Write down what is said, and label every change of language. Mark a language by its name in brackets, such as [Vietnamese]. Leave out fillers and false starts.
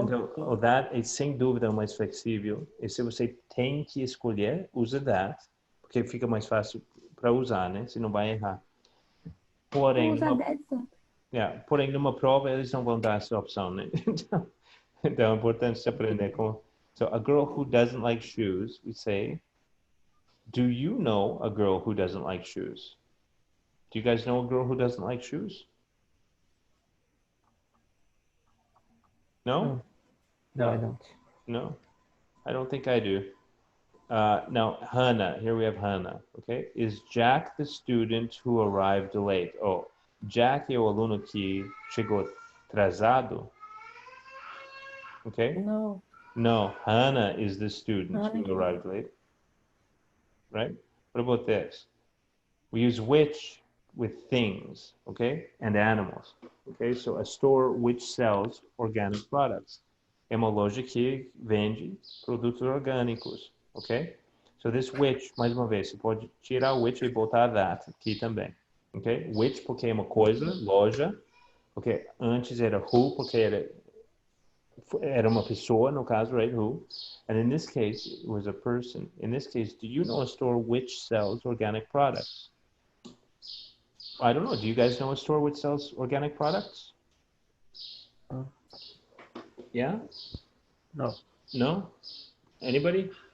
[Portuguese] Então, o that é sem dúvida o mais flexível. E se você tem que escolher, usa that, porque fica mais fácil para usar, né? Você não vai errar. Porém, Usa dead só. porém, numa prova eles não vão dar essa opção, né? Então é importante se aprender com. [English] So, a girl who doesn't like shoes, we say, do you know a girl who doesn't like shoes? Do you guys know a girl who doesn't like shoes? No? No, I don't. No? I don't think I do. Now, Hannah, here we have Hannah, okay? Is Jack the student who arrived late? [Portuguese] Oh, Jack é o aluno que chegou atrasado, okay? [English] No. No, Hannah is the student Hannah. who arrived late, right? What about this? We use which with things, okay? And animals, okay? So a store which sells organic products. [Portuguese] É uma loja que vende produtos orgânicos, ok? [English] So this which, [Portuguese] mais uma vez, você pode tirar o which e botar that aqui também, ok? Which porque é uma coisa, loja, ok? Antes era who porque era uma pessoa, no caso, right? [English] Who? And in this case, it was a person. In this case, do you know a store which sells organic products? I don't know. Do you guys know a store which sells organic products? Yeah? No. No? Anybody?